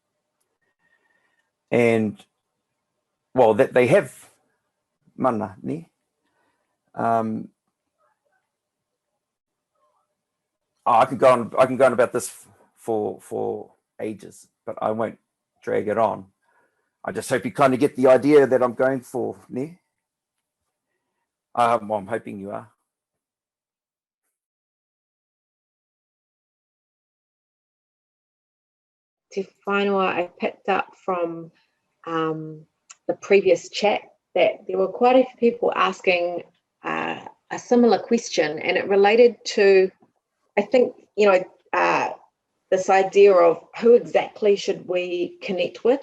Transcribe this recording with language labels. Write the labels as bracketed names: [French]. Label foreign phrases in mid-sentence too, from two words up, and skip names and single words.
[English] And, well, that they have mana, I can go on about this for ages, but I won't drag it on. I just hope you kind of get the idea that I'm going for, Well, I'm hoping you are. [Māori] Te whānau, [English] I picked up from the previous chat that there were quite a few people asking a similar question, and it related to, I think, this idea of who exactly should we connect with?